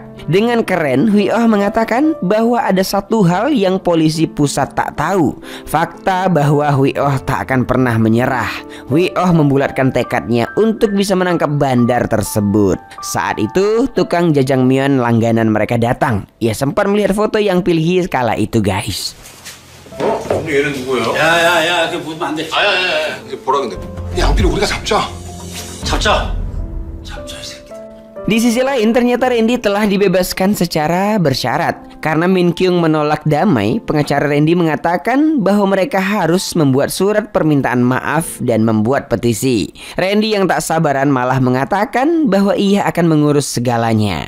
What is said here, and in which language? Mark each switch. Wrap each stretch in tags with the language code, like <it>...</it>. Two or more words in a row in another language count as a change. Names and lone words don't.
<id>Dengan keren, Huioh mengatakan bahwa ada satu hal yang polisi pusat tak tahu. Fakta bahwa Huioh tak akan pernah menyerah. Huioh membulatkan tekadnya untuk bisa menangkap bandar tersebut. Saat itu, tukang jajangmyeon langganan mereka datang. Ia sempat melihat foto Yang Pilhi kala itu guys.</id> <ko>근데 얘는 누구예요? 야야야, 그게 묻으면 안 돼. 아야야야. 이제 보라 근데. 양피를 우리가 잡자. 잡자. 잡자 이 새끼.</ko> <id>Di sisi lain, ternyata Randy telah dibebaskan secara bersyarat. Karena Min Kyung menolak damai, pengacara Randy mengatakan bahwa mereka harus membuat surat permintaan maaf dan membuat petisi. Randy yang tak sabaran malah mengatakan bahwa ia akan mengurus segalanya.</id>